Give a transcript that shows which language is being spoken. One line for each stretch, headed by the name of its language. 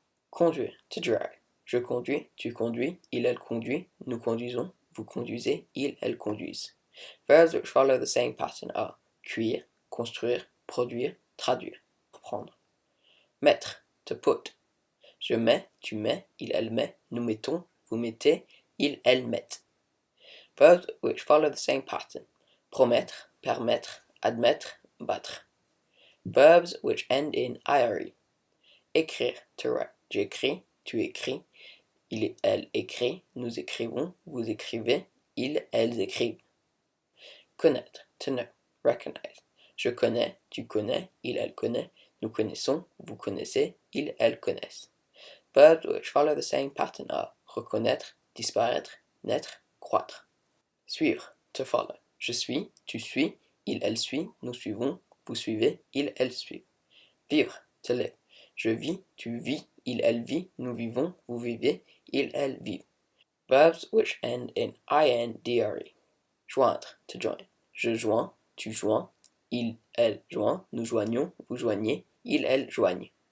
French: Conduire,
English: to drive.
French: Je conduis, tu conduis, il, elle conduit, nous conduisons, vous conduisez, ils, elles conduisent.
English: Verbs which follow the same pattern are cuire, construire, produire, traduire, reprendre.
French: Mettre,
English: to put.
French: Je mets, tu mets, il, elle met, nous mettons, vous mettez, ils, elles mettent.
English: Verbs which follow the same pattern. Promettre, permettre, admettre, battre. Verbs which end in IRE. Écrire, to write.
French: J'écris, tu écris, il, elle écrit, nous écrivons, vous écrivez, ils, elles écrivent. Connaître,
English: to know, recognize.
French: Je connais, tu connais, il, elle connaît, nous connaissons, vous connaissez, ils, elles connaissent.
English: Verbs which follow the same pattern are reconnaître, disparaître, naître, croître.
French: Suivre,
English: to follow.
French: Je suis, tu suis, il, elle suit, nous suivons, vous suivez, ils, elles suivent. Vivre,
English: to live.
French: Je vis, tu vis, il, elle vit, nous vivons, vous vivez, ils, elles vivent.
English: Verbs which end in INDRE. Joindre, to join.
French: Je joins, tu joins, il, elle joint, nous joignons, vous joignez, ils, elles joignent.